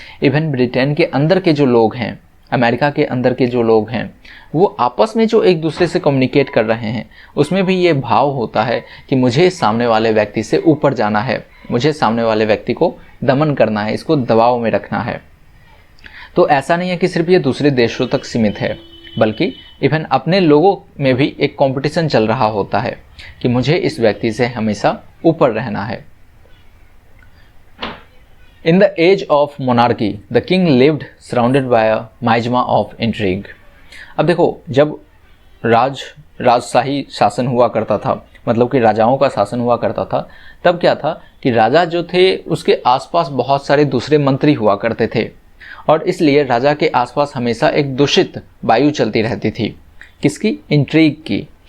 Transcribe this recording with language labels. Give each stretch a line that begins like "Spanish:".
Hindi: Even Britain के अंदर के जो लोग हैं, अमेरिका के अंदर के जो लोग हैं, वो आपस में जो एक दूसरे से कम्युनिकेट कर रहे हैं उसमें भी ये भाव होता है कि मुझे सामने वाले व्यक्ति से ऊपर जाना है, मुझे सामने वाले व्यक्ति को दमन करना है, इसको दबाव में रखना है। तो ऐसा नहीं है कि सिर्फ ये दूसरे देशों तक सीमित है, बल्कि इवन अपने लोगों में भी एक कंपटीशन चल रहा होता है कि मुझे इस व्यक्ति से हमेशा ऊपर रहना है।
English: In the age of monarchy, the king lived surrounded by a miasma of intrigue.
Hindi: अब देखो, जब राजशाही शासन हुआ करता था, मतलब कि राजाओं का शासन हुआ करता था, तब क्या था कि राजा जो थे उसके आसपास बहुत सारे दूसरे मंत्री हुआ करते थे और इसलिए राजा के आसपास हमेशा एक दूषित वायु चलती रहती थी। किसकी? इंट्रीग की।